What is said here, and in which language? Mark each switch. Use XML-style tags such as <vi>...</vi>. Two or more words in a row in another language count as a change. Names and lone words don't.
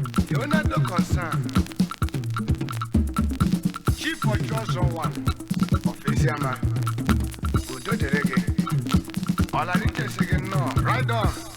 <en>Leonardo Concern, Chief Ojo One of Eziama.</en> <ig>Udo dịrị gị. Ọla dị nke si gị nnọọ.</ig> <en>Ride on.</en>